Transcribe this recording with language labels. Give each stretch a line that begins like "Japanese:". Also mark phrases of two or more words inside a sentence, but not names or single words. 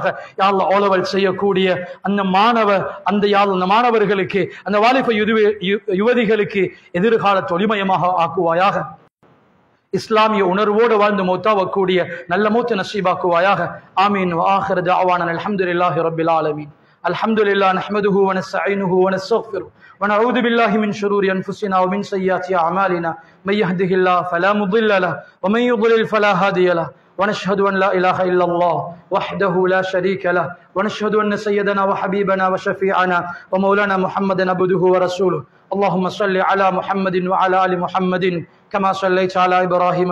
Tamil: யா அல்லாஹ், ஓலவல் செய்யக்கூடிய அந்த மாணவர்களுக்கு, அந்த வாலிப யுவதிகளுக்கு எதிர்காலத்தை ஒளிமயமாக ஆக்குவாயாக. இஸ்லாமிய உணர்வோடு வாழ்ந்து மௌத்தாவக்கூடிய நல்ல மௌத்த நசீபாக்குவாயாக. ஆமீன்.
Arabic: وآخر دعوانا الحمد لله رب العالمين. الحمد لله نحمده ونستعينه ونستغفره ونعوذ بالله من شرور أنفسنا ومن سيئات أعمالنا من يهده الله فلا مضل له ومن يضلل فلا هادي له ونشهد أن لا إله إلا الله وحده لا شريك له ونشهد أن سيدنا وحبيبنا وشفيعنا ومولانا محمدا عبده ورسوله اللهم صل على محمد وعلى آل محمد كما صليت على إبراهيم